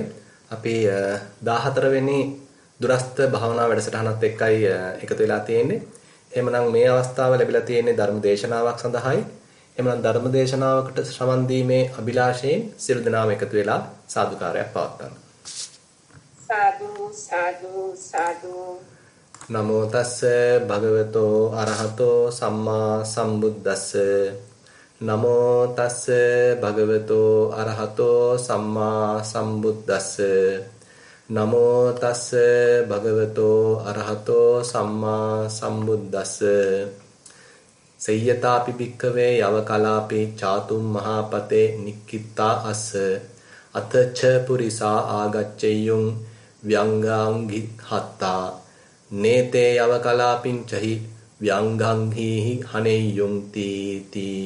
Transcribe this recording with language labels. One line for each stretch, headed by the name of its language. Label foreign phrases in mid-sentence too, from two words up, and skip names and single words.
Sinhala: අපි 14 වෙනි දුරස්ත භාවනා වැඩසටහනත් එක්කයි එකතු වෙලා තියෙන්නේ. එහෙමනම් මේ අවස්ථාව ලැබිලා තියෙන්නේ ධර්ම දේශනාවක් සඳහායි. එහෙමනම් ධර්ම දේශනාවකට ශ්‍රවණ දීමේ අභිලාෂයෙන් සියලු දෙනාම එකතු වෙලා සාදුකාරයක් පවත්වන්න.
Pali: සාදු සාදු සාදු. නමෝ තස්ස භගවතෝ අරහතෝ සම්මා සම්බුද්දස්ස නමෝ තස්ස භගවතෝ අරහතෝ සම්මා සම්බුද්දස්ස නමෝ තස්ස භගවතෝ අරහතෝ සම්මා සම්බුද්දස්ස සය්‍යතාපි භික්ඛවේ යව කලාපේ චාතුම් මහපතේ නික්කිතා අස්ස අතච්ච පුරිසා ආගච්ඡෙය්‍යුං ව්‍යංගාංගි හත්තා නේතේ යව කලාපින් චහි ව්‍යංගං හීහි හනෙය්‍යුං තීති.